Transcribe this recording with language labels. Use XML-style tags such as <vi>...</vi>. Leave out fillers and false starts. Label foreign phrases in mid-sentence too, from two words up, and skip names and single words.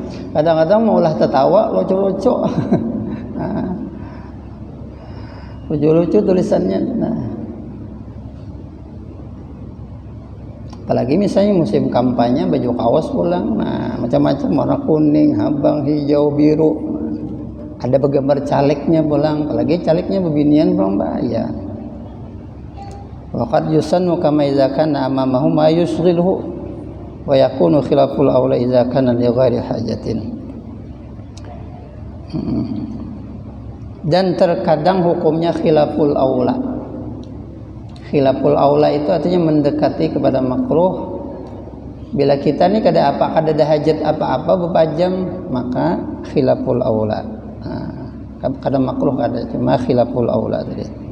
<bjn>Kadang-kadang maulah tertawa lucu-lucu. Nah, lucu-lucu tulisannya. Nah, apalagi misalnya musim kampanye baju kaos pulang, nah macam-macam warna kuning, habang, hijau, biru. Ada bergambar calegnya pulang, apalagi calegnya bebinian pulang bahaya.</bjn> <ar>وقد يسن كما إذا كان أمامه ما يشغله ويكون خلاف الأولى إذا كان لغير حاجة.</ar> <bjn>Dan terkadang hukumnya</bjn> <ar>خلاف الأولى. خلاف الأولى</ar> <bjn>itu artinya mendekati kepada makruh. Bila kita ni kada ada hajat apa-apa berpajam, maka</bjn> <ar>خلاف الأولى.</ar> <bjn>Kada makruh kada, cuma</bjn> <ar>خلاف الأولى</ar> <bjn>tadi.</bjn>